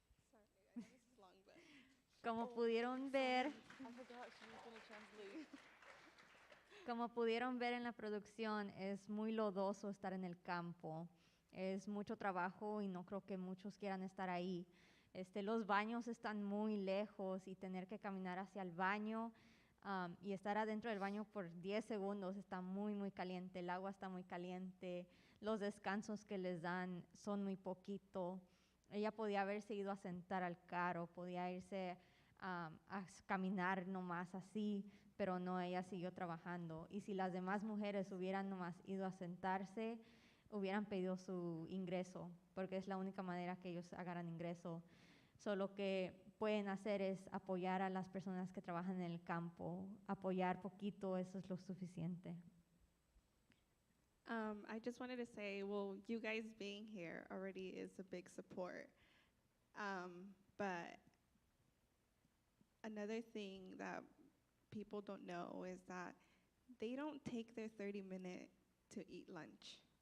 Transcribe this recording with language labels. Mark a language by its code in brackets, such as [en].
[en] Sorry, I know this is long, but [es] Como pudieron ver, [en] I forgot she was going to translate. [es] como pudieron ver en la producción, es muy lodoso estar en el campo. Es mucho trabajo y no creo que muchos quieran estar ahí. Los baños están muy lejos y tener que caminar hacia el baño y estar adentro del baño por 10 segundos está muy, muy caliente. El agua está muy caliente. Los descansos que les dan son muy poquito. Ella podía haberse ido a sentar al carro, podía irse a caminar nomás así, pero no, ella siguió trabajando. Y si las demás mujeres hubieran nomás ido a sentarse, hubieran pedido su ingreso, porque es la única manera que ellos agarran ingreso. Solo que pueden hacer es apoyar a las personas que trabajan en el campo, apoyar poquito, eso es lo suficiente. [en] I just wanted to say, well, you guys being here already is a big support. But another thing that people don't know is that they don't take their 30-minute to eat lunch.